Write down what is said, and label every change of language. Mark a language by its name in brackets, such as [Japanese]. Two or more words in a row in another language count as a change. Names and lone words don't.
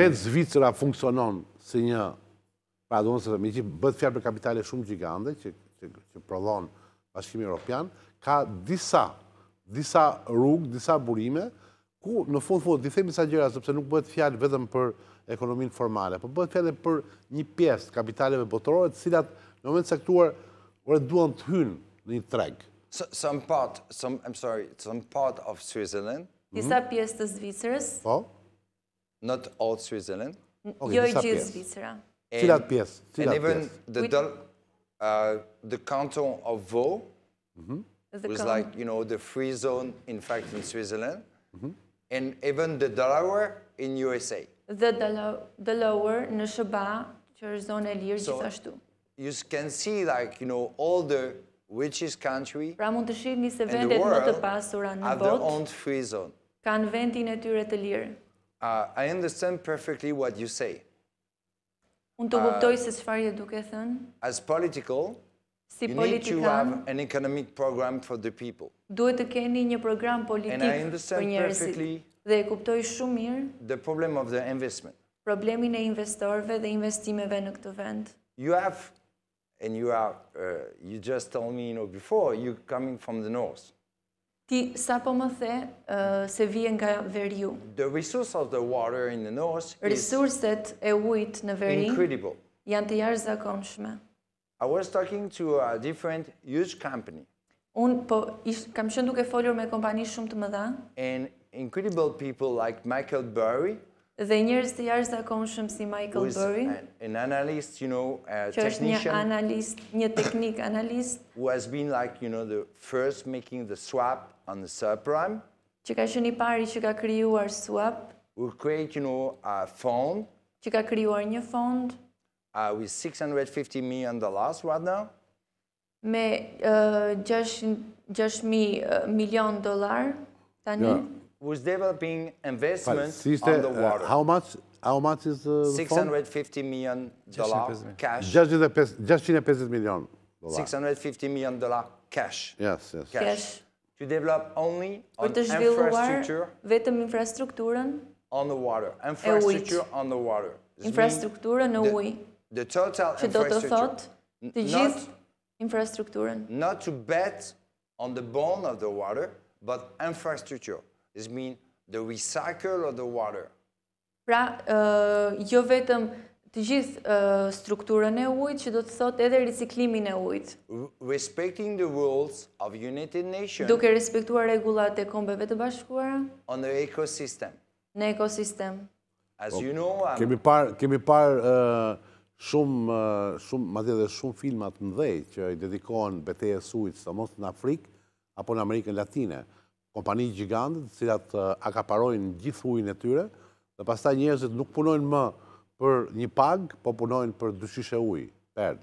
[Albanian] Vetë Zvicra funksionon si një, pra do nëse me që bëtë fjalë për kapitale shumë gjigande, që prodhon Bashkimi Evropian, ka disa rrugë, disa burime, ku në fund di themi sa gjëra, sepse nuk bëhet fjalë vetëm për ekonominë formale, por bëhet fjalë për një pjesë kapitaleve botërore, të cilat në moment caktuar duan të hynë në një treg. [English] Some part of Switzerland. [Albanian] Disa pjesë të Zvicrës. Po? [English] Not all Switzerland. [Albanian] Jo I gjithë Zvicra. Cilat pjesë? [English] And even the canton of Vaud was like, the free zone, in fact, in Switzerland. And even the Delaware in USA. [Albanian] The Delaware në SBA, që është zonë e lirë gjithashtu. [English] You can see, like, all the richest country [Albanian] pra mund të shihni se [English] in the [Albanian] vendet më të [English] world [Albanian] pasura në [English] have their [Albanian] botë [English] own free zone. [Albanian] kanë vendin e tyre të lirë. [English] I understand perfectly what you say. [Albanian] Unë të kuptoj se çfarë je duke thënë. [English] As political, [Albanian] Si [English] you need to have [Albanian] politikan, [English] an economic program for the people. [Albanian] duhet të keni një program [English] And I [Albanian] politik për [English] understand [Albanian] njerëzit. [English] perfectly [Albanian] Dhe e kuptoj shumë mirë [English] the problem of the investment. [Albanian] problemin e investorëve dhe investimeve në këtë vend. [English] You have, and you just told me, before, you're coming from the north. [Albanian] Ti sa po më the se vije nga veriu. [English] The resource of the water in the north is [Albanian] Resurset e ujit në veri [English] incredible. [Albanian] janë të jashtëzakonshme. [English] I was talking to a different huge company. [Albanian] Unë kam qenë duke folur me kompani shumë të mëdha [English] And incredible people like Michael Burry [Albanian] Dhe njerëz të jashtëzakonshëm si Michael [English] who is [Albanian] Burry, [English] an analyst, a [Albanian] që është një [English] technician, [Albanian] analist, një teknik analist, [English] who has been like, the first making the swap on the subprime, [Albanian] që ka qenë I pari që ka krijuar swap, [English] will create, a fund [Albanian] që ka krijuar një fond [English] with $650 million right now. [Albanian] me 6.000 milion dollar tani. [English] Yeah. Who's developing investments [Albanian] Si [English] on the water. How much is the fund? $650 million cash. [Albanian] 650 milion dollar. [English] $650 million cash. Yes. Cash. To develop only [Albanian] Për [English] on [Albanian] të zhvilluar [English] infrastructure [Albanian] vetëm infrastrukturën, [English] on the water. Infrastructure on the waturë. [Albanian] infrastrukturën në ujë, [English] The total [Albanian] që do të [English] infrastructure. [Albanian] thotë të gjithë infrastrukturën. [English] Not to bet on the bone of the water, but infrastructure. This means the recycle of the water. [Albanian] Pra, jo vetëm të gjithë strukturën e ujit, që do të thotë edhe riciklimin e ujit. [English] Respecting the rules of United Nations [Albanian] Duke respektuar rregullat e Kombeve të Bashkuara [English] on the ecosystem. [Albanian] në ekosistem. [English] As you know, [Albanian] Kemi par shumë, madje edhe shumë filmat mëdhej që I dedikohen betejës ujit, sidomos në Afrikë apo në Amerikën Latine. Kompani gjigante, të cilat akaparojnë gjithë ujin e tyre, dhe pastaj njerëzit nuk punojnë më për një pagë, po punojnë për dyshishe ujë, perd.